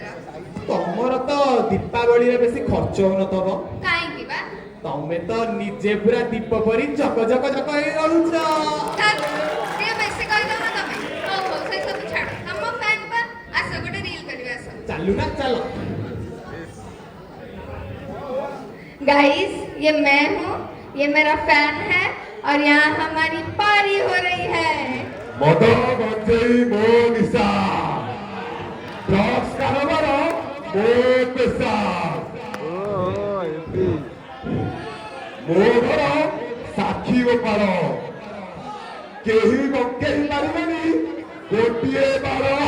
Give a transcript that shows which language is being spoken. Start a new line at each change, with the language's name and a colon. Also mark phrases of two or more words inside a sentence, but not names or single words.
Odia: ତମର ତ ଦୀପାବଳିରେ ବେଶୀ ଖର୍ଚ୍ଚ ହଉନଥିବ। କାହିଁକି ବା? ତମେ ତ ନିଜେ ପୁରା ଦୀପ ପରି ଜକ ଜକ ଜକ ହେଇ ରହୁଛ। ଟିକେ ବେଶୀ କହିଦଉନ ତମେ। ହଉ ହଉ ସେ ସବୁ ଛାଡ। ତମ ଫ୍ୟାନ୍ ବା ଆସ ଗୋଟେ ରିଲ୍ କରିବା ଆସ। ଚାଲୁ ନା ଚାଲ।
Hindi: गाइस ये मैं हूँ, ये मेरा फैन है और यहाँ हमारी पारी हो रही है।
Odia: ମଦ ଗଞ୍ଜେଇ ମୋ ନିଶା, ଡ୍ରଗ୍ସ କାରବାର ମୋ ପେଶା, ମୋ ଘର ସାକ୍ଷୀ ଗୋପାଳ, କେହି ବଙ୍କେଇ ପାରିବେନି ଗୋଟିଏ ବାର।